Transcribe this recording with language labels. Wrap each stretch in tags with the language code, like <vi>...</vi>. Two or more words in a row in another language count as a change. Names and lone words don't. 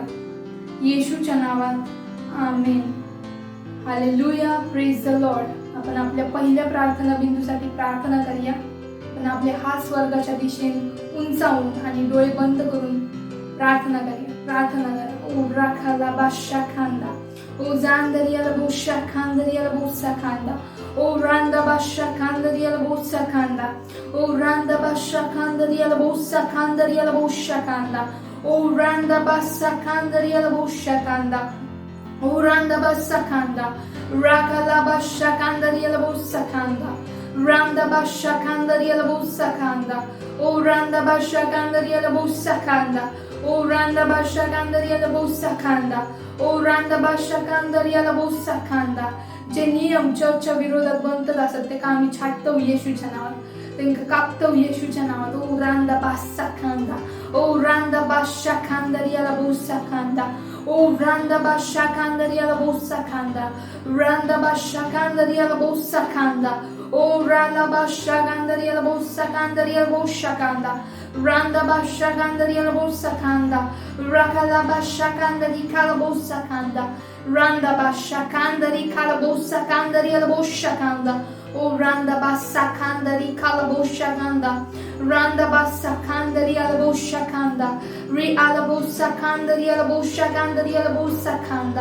<mr>येशूच्या नावात आमेन. हालेलुया,</mr> <en>praise the Lord.</en> <mr>आपण आपल्या पहिल्या प्रार्थना बिंदूसाठी प्रार्थना करूया. आपण आपले हात स्वर्गाच्या दिशेने उंचावून आणि डोळे बंद करून प्रार्थना करूया. प्रार्थना करा. ओ राखाला बादशाह खांदा, ओ जांदरियाला बोशा खांदरियाला बोसा खांदा, ओ रांदा बादशाह खांदरियाला बोसा खांदा, ओ रांदा बादशाह खांदरियाला बोसा खांदरियाला बोशा खांदा, ओ रांदा बादशाह खांदरियाला बोशा खांदा, O Randa bassa kanda, Rakala basha kanda riela bossa kanda, Randa basha kanda riela bossa kanda, O Randa basha kanda riela bossa kanda, O Randa basha kanda riela bossa kanda, O Randa basha kanda riela bossa kanda. जे नियम चर्चच्या विरोधात बनतात असत ते का आम्ही छाटतो येशूच्या नावात, त्यांना कापतो येशूच्या नावात. ओ रांदा बासा खांदा, ओ रांदा बाशा खांदा रियाला बोसा खांदा, ओ रांदा बाशा खांदा रियाला बोसा खांदा, रांदा बाशा खांदा रियाला बोसा खांदा, ओ राला बाशा खांदा रियाला बोसा खांदा रियाला बोसा खांदा, रांदा बाशा खांदा रियाला बोसा खांदा, राखाला बाशा खांदा रियाला बोसा खांदा, Randa basha kandari kalabosa kandari alabosha kanda. O randa bassa kandari kalabosha kanda. Randa bassa kandari alabosha kanda. Ri alabosa kandari alabosha kandari alabosa kanda.</mr>